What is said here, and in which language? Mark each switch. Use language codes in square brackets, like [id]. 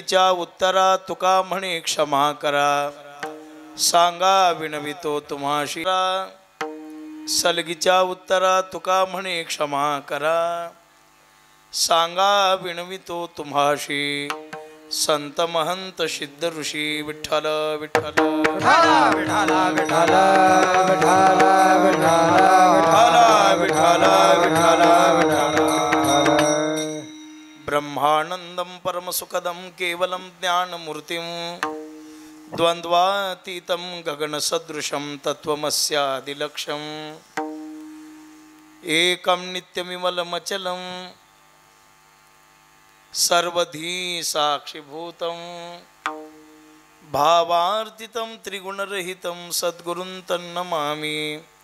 [mr] उत्तरा तुका म्हणे क्षमा करा, सांगा विणवितो तुम्हाशी, सलगीच्या उत्तरा तुका म्हणे क्षमा करा, सांगा विणवितो तुम्हाशी संत महंत सिद्ध ऋषी. विठ्ठल विठ्ठल विठाल विठाल विठाल विठाल विठ्ठल विठ्ठल विठ्ठल विठ्ठल. [sa] ब्रह्मानंदं परमसुखदं केवलं ज्ञानमूर्तिं द्वन्द्वातीतं गगनसदृशं तत्त्वमस्यादिलक्ष्यम् एकं नित्यमिमलमचलं सर्वधी साक्षिभूतं भावार्थितं त्रिगुणरहितं सद्गुरुं तन्नमामि.